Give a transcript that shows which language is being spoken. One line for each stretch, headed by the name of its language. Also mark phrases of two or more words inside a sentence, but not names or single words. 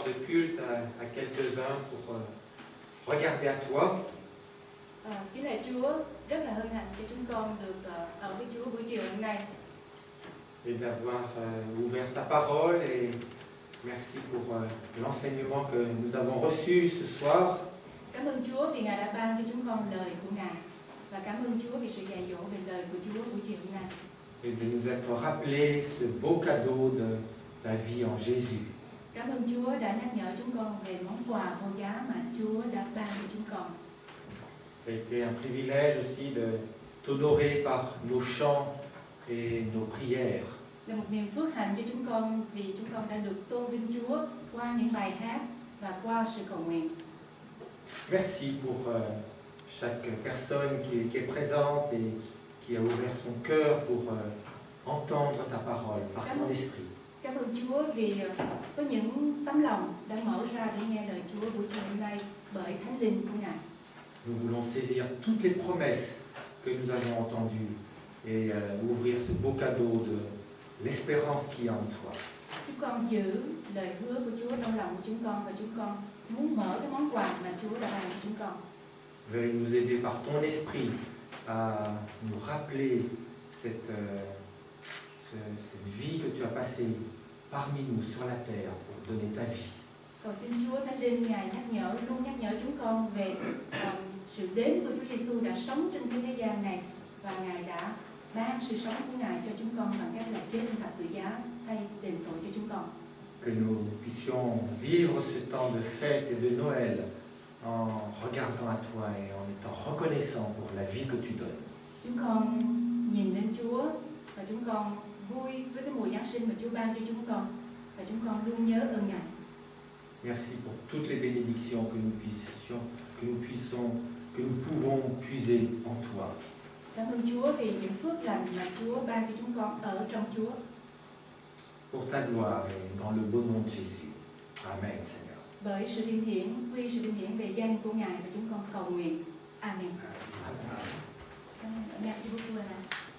French: culte à quelques-uns pour regarder à toi.
Vietnamese: Kính lạy Chúa, rất là hân hạnh cho chúng con được ở với Chúa buổi chiều hôm nay.
French: Et d'avoir ouvert ta parole, et merci pour l'enseignement que nous avons reçu ce soir.
Vietnamese: Cảm ơn Chúa vì Ngài đã ban cho chúng con lời của Ngài. Và cảm ơn Chúa vì sự dạy dỗ về lời của Chúa buổi chiều hôm nay.
French: Et de nous être rappelé ce beau cadeau de la vie en Jésus.
Vietnamese: Cảm ơn Chúa đã nhắc nhở chúng con về món quà vô giá mà Chúa đã ban cho chúng con.
French: Ça a été un privilège aussi de t'honorer par nos chants et nos prières.
Vietnamese: Là một niềm phước hạnh cho chúng con vì chúng con đã được tôn vinh Chúa qua những bài hát và qua sự cầu nguyện.
French: Merci pour chaque personne qui est présente et qui a ouvert son cœur pour entendre ta parole par ton esprit.
Vietnamese: Cảm ơn Chúa vì có những tấm lòng đã mở ra để nghe lời Chúa buổi chiều hôm nay bởi Thánh Linh của Ngài.
French: Nous voulons saisir toutes les promesses que nous avons entendues et ouvrir ce beau cadeau de l'espérance qui est en toi.
Vietnamese: Chúng con giữ lời hứa của Chúa trong lòng của chúng con và chúng con muốn mở cái món quà mà Chúa đã ban cho chúng con.
French: Veuille nous aider par ton esprit à nous rappeler cette vie que tu as passée parmi nous sur la terre pour donner ta vie.
Vietnamese: Cầu xin Chúa Thánh Linh Ngài luôn nhắc nhở chúng con về sự đến của Chúa Giêsu đã sống trên thế gian này và Ngài đã ban sự sống của Ngài cho chúng con bằng cách là chết trên thập tự giá thay đền tội cho chúng con.
French: Que nous puissions vivre ce temps de fête et de Noël en regardant à toi et en étant reconnaissant pour la vie que tu donnes.
Vietnamese: Chúng con nhìn lên Chúa và chúng con vui với cái mùa Giáng sinh mà Chúa ban cho chúng con và chúng con luôn nhớ ơn Ngài.
French: Merci pour toutes les bénédictions que nous pouvons puiser en toi.
Vietnamese: Cảm ơn Chúa vì những phước lành mà Chúa ban cho chúng con ở trong Chúa.
French: Pour ta gloire et dans le beau nom de Jésus. Amen, Seigneur.
Vietnamese: Bởi sự vinh hiển, quy sự vinh hiển về danh của Ngài và chúng con cầu nguyện. Amen. Amen.
French: Merci beaucoup, Alain.